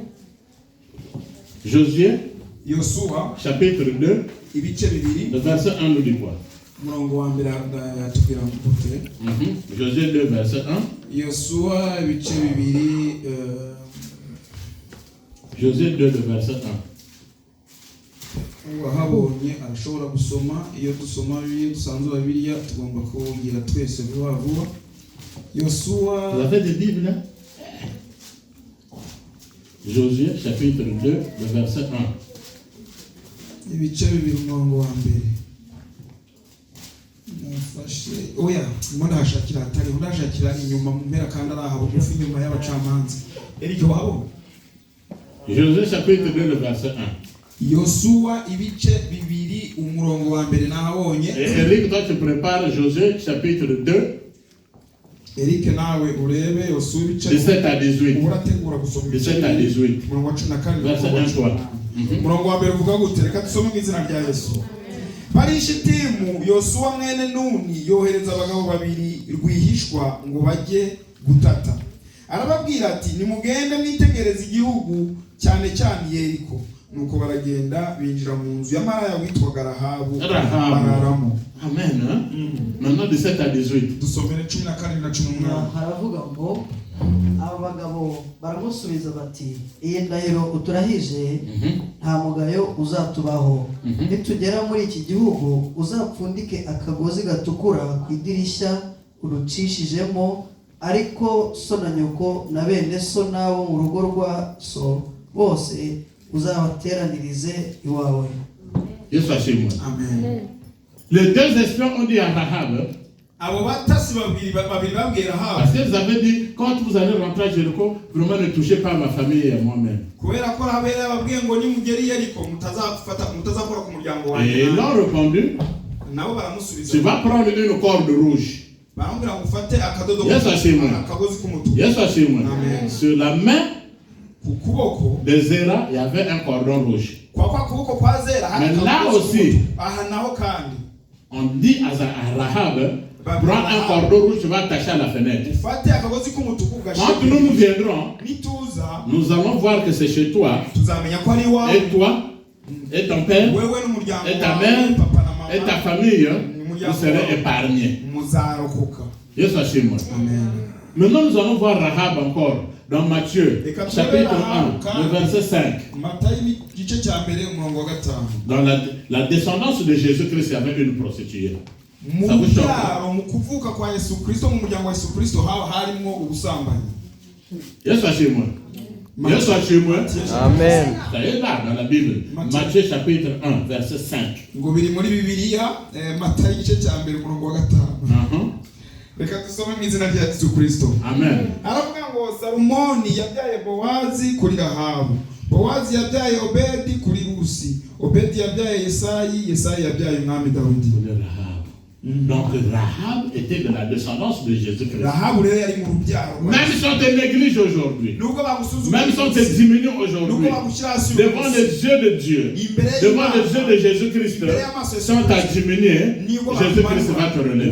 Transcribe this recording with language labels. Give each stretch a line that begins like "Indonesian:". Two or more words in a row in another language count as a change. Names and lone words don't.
French: Josué, chapitre 2, le verset 1 nous dit quoi? Josué 2, verset 1. Josué 2, le verset 1.
Kinyarwanda: Wahabonye arashobora gusoma iyo dusoma dusanzwe Bibiliya tugomba kugira twese vuba vuba. Yosuwa,
French: vous avez des Bibles là? Josué chapitre 2 le verset 1.
Kinyarwanda: Ibice bibiri umurongo wa mbere. Nafashe oya ndashakira atari ndashakira inyuma mu mpera kandi araha bugufi inyuma y'abacamanza. Erike wabo?
French: Josué chapitre 2 le verset 1.
Kinyarwanda: Yosuwa ibice bibiri umurongo wa mbere nahabonye.
French: Eric, toi tu prépares Josué chapitre 2.
Kinyarwanda: Eric nawe urebe Yosuwa ibice
French: 17 à 18.
Kinyarwanda: Urategura gusoma
French: 17 à 18.
Kinyarwanda: Umurongo wa 14
French: verset 1 toi.
Kinyarwanda: Umurongo wa mbere uvuga gute? Reka dusome mu izina rya Yesu. Bari Shitimu, Yosuwa mwene Nuni yohereza abagabo babiri rwihishwa ngo bajye gutata. Arababwira ati nimugende mwitegereza igihugu cyane cyane Yeriko. Nuko baragenda binjira mu nzu y'amaraya witwaga Rahabu bararamo.
French: Amen. Maintenant 17 à 18.
Kinyarwanda: Dusomere 14 na 18. Haravuga ngo aba bagabo baramusubiza bati iyi ndahiro uturahije nta mugayo uzatubaho. Nitugera muri iki gihugu uzapfundike akagozi gatukura ku idirishya urucishijemo, ariko so na nyoko na bene so nabo mu rugo rwa so bose uzabateranirize iwawe. Yesu ashimwe. Amen.
French: Les deux espions ont dit à Rahab,
Kinyarwanda: abo batasi babiri babwira Rahab,
French: parce qu'ils avaient dit quand vous allez rentrer à Jéricho, vraiment ne touchez pas à ma famille et à moi-même.
Kinyarwanda: Kubera ko Rahab yababwiye ngo nimugeri Yeriko mutazakora ku muryango wanjye.
French: Et ils ont répondu,
Kinyarwanda: nabo baramusubiza,
French: tu vas prendre une corde rouge.
Kinyarwanda: Baramubwira ngo ufate akadodo akagozi k'umutuku. Yesu ashimwe.
French: Sur la main de Zera, il y avait un cordon rouge. Mais là aussi, on dit à Rahab, prends un cordon rouge, tu vas attacher à la fenêtre. Quand nous viendrons, nous allons voir que c'est chez toi, et toi, et ton père, et ta mère, et ta famille, vous serez épargnés.
Kinyarwanda: Yesu ashimwe.
French: Maintenant, nous allons voir Rahab encore. Dans Matthieu, chapitre 1, le verset 5. Dans la descendance de Jésus-Christ, il y avait une prostituée. Ça vous choque?
Kinyarwanda: Yesu ashimwe. Yesu ashimwe. Amen.
French: Ça est là dans la Bible. Matthieu chapitre 1 verset 5.
Kinyarwanda: Ngo biri muri Bibiliya Matayo igice cya mbere umurongo wa 5. Reka dusome mu izina rya Yesu Kristo. Amen. Aravuga ngo Salomoni yabyaye Bowazi kuri Rahabu. Bowazi yabyaye Obedi kuri Rusi. Obedi yabyaye Yesayi. Yesayi yabyaye umwami Dawidi.
French: Donc Rahab était de la descendance de Jésus-Christ. Même si on te néglige aujourd'hui, même si on te diminue aujourd'hui, devant les yeux de Dieu, devant les yeux de Jésus-Christ, si on t'a diminué, Jésus-Christ va te relever.